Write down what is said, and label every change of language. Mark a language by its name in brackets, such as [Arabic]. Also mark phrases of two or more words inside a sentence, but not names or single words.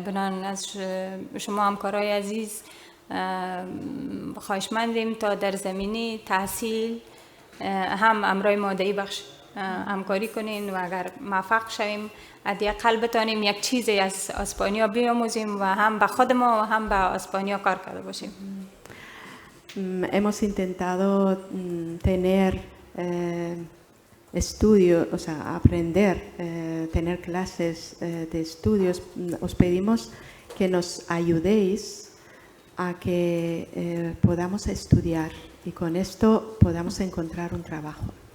[Persian] بنان از شما همکارای عزیز خواهشمندیم تا در زمینه تحصیل هم امرای مادهی بخش همکاری کنین و اگر موفق شویم حداقل بتانیم یک چیزی از اسپانیا بیاموزیم و هم به خود ما و هم به اسپانیا کار کرده باشیم. [Spanish] Hemos intentado tener estudio, o sea, aprender, tener clases de estudios. Os pedimos que nos ayudéis a que podamos estudiar y con esto podamos encontrar un trabajo.